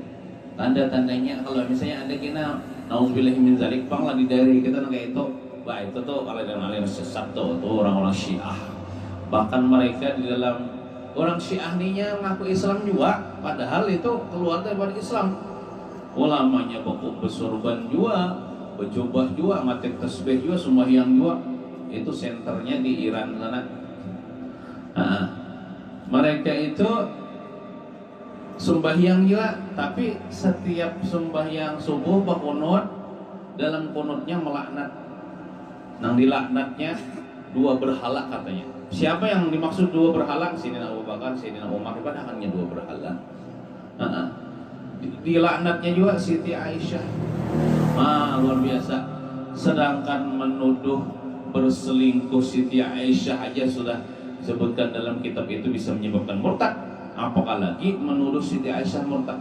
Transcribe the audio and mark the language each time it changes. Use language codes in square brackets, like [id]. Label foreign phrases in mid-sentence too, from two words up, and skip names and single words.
[id] Tanda-tandanya kalau misalnya ada kita [ar] نعوذ بالله من ذلك, [id] bang lagi dari kita kayak itu, bah itu tuh aliran sesat tuh orang-orang Syiah. Bahkan mereka di dalam orang Syiah ninya mengaku Islam juga, padahal itu keluar dari Islam. Ulamanya pokok bersorban juga, berjubah juga, mati tasbih juga, sembahyang juga. Itu senternya di Iran sana. Mereka itu sembahyang juga, tapi setiap sembahyang subuh berkunut, dalam kunutnya melaknat. Nang dilaknatnya dua berhala katanya. Siapa yang dimaksud dua berhala? Sayyidina Abu Bakar, Sayyidina Umar, padahal hanya dua berhala. Dilaknatnya juga Siti Aisyah. Luar biasa. Sedangkan menuduh berselingkuh Siti Aisyah aja sudah disebutkan dalam kitab itu bisa menyebabkan murtad, apalagi menuduh Siti Aisyah murtad.